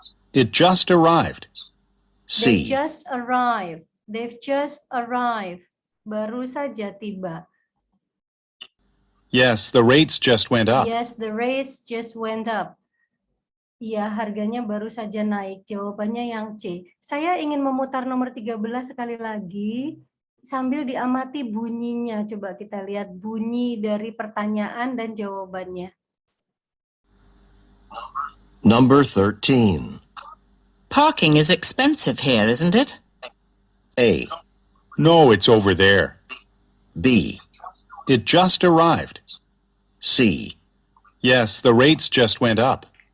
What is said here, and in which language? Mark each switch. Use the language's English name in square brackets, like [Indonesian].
[English] It just arrived. They C. just arrived. They've just arrived. [Indonesian] Baru saja tiba. [English] Yes, the rates just went up. Yes, the rates just went up. [Indonesian] Ya, harganya baru saja naik. Jawabannya yang C. Saya ingin memutar nomor 13 sekali lagi sambil diamati bunyinya. Coba kita lihat bunyi dari pertanyaan dan jawabannya. [English] Number 13. Parking is expensive here, isn't it? A. No, it's over there. B. It just arrived. C. Yes, the rates just went up.